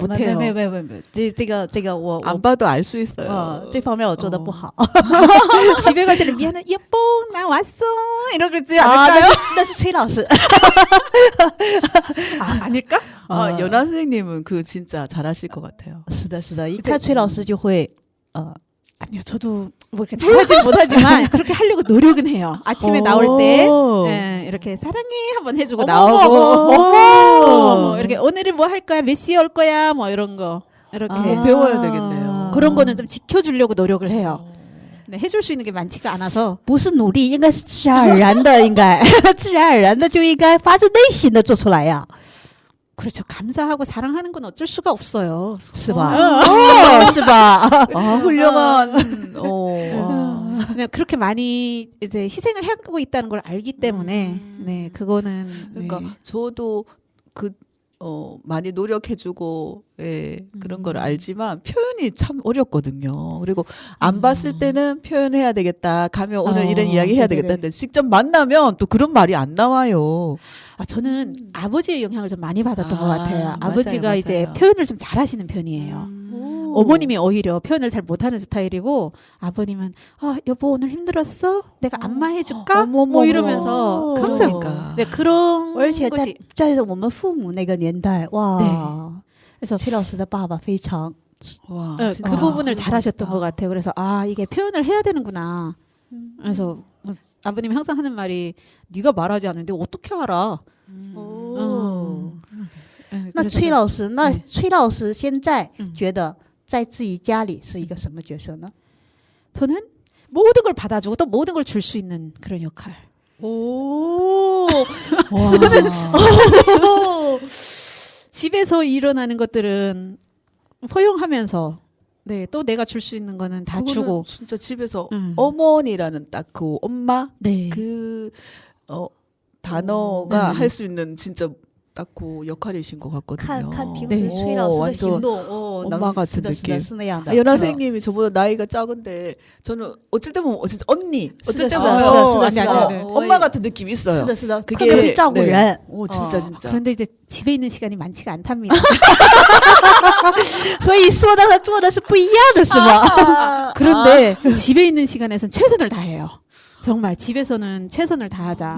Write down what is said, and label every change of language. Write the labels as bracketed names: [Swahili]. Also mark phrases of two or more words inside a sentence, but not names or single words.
[Chinese] 没 [Korean] 못해요. [Chinese] 没没没没，这个我 [Korean] 안 봐도 알 수 있어요. [Chinese] 这方面我做的不好 [Korean] 집에 갈 때는 미안해. 여보, 나 왔어. 이러겠지 [Chinese] 啊， [Korean] 않을까요? [Chinese] 那是崔老师， [Korean] 아, 아닐까? 아, 연아 선생님은 그 진짜 잘하실 것 같아요. [Chinese] 是的，是的，一看崔老师就会 [Korean] 아니요, 저도 뭐 이렇게 잘하진 못하지만 그렇게 하려고 노력은 해요. 아침에 나올 때 예, 이렇게 사랑해 한번 해주고 나오고 뭐 이렇게 오늘은 뭐 할 거야, 몇 시에 올 거야, 뭐 이런 거 이렇게 아. 배워야 되겠네요. 그런 거는 좀 지켜주려고 노력을 해요. 네, 해줄 수 있는 게 많지가 않아서 [Chinese] 不是努力，应该是自然而然的，应该自然而然的就应该发自内心的做出来呀， [Korean] 그렇죠. 감사하고 사랑하는 건 어쩔 수가 없어요. [Chinese] 是吧？是吧？ [Korean] 아, 훌륭한. 와. 그냥 그렇게 많이 이제 희생을 하고 있다는 걸 알기 때문에 네, 그거는 그러니까 네. 저도 그 많이 노력해주고 예, 그런 걸 알지만 표현이 참 어렵거든요. 그리고 안 봤을 때는 표현해야 되겠다. 가면 오늘 이런 이야기 해야 되겠다. 근데 직접 만나면 또 그런 말이 안 나와요. 저는 아버지의 영향을 좀 많이 받았던 것 같아요. 맞아요, 아버지가 이제 맞아요. 표현을 좀 잘하시는 편이에요. 어머님이 오히려 표현을 잘 못하는 스타일이고 아버님은 여보 오늘 힘들었어? 내가 안마해줄까? 뭐 어머머머. 이러면서 항상 그러니까. 네, 그런 [Chinese] 而且 [Korean] 것이 [Chinese] 在我们父母那个年代，哇， [Korean] 그래서 [Chinese] 崔老师的爸爸非常 [Korean] 와, 네, 진짜. 그 부분을 너무 잘하셨던 멋있다. 것 같아요. 그래서 이게 표현을 해야 되는구나. 그래서 아버님이 항상 하는 말이 네가 말하지 않는데 어떻게 알아? [Chinese] 哦。 [Korean] 네, [Chinese] 那 [Korean] 그래서 [Chinese] 崔老师，那 [Korean] 네 崔老师现在嗯 [Chinese] 觉得在自己家里是一个什么角色呢？ [Korean] 저는 모든 걸 받아주고 또 모든 걸 줄 수 있는 그런 역할. [Chinese] 哦， [Korean] 집에서 일어나는 것들은 허용하면서 네, 또 내가 줄 수 있는 거는 다 그거는 주고. 진짜 집에서 음. 어머니라는 딱 그 엄마 네. 그 단어가 네. 할 수 있는 진짜 딱 그 역할이신 것 같거든요. [Chinese] 看平 [Korean] 네 [Chinese] 时崔老师的 [Korean] 완전 [Chinese] 行动，哦， [Korean] 엄마 [Chinese] 能 [Korean] 같은 [Chinese] 是的，是的， [Korean] 느낌. [Chinese] 是那样的。 [Korean] 연하 선생님이 저보다 나이가 작은데 저는 어쩔 때 보면 진짜 언니, 어쩔 때 [Chinese] 是的， [Korean] 보면 [Chinese] 是的，是的，是 [Korean] 아니, [Chinese] 的， [Korean] 아니, 아니. [Chinese] 我也 [Korean] 엄마 같은 느낌이 [Chinese] 是 [Korean] 있어요. [Chinese] 的，是的， [Korean] 그게 [Chinese] 特别会照顾 [Korean] 네. [Chinese] 人。 [Korean] 오, 진짜 어. 진짜. 그런데 이제 집에 있는 시간이 많지가 않답니다. [Chinese] 所以说的和做的是不一样的，是吗？ [Korean] 그런데 집에 있는 시간에서는 최선을 다해요. 정말 집에서는 최선을 다하자.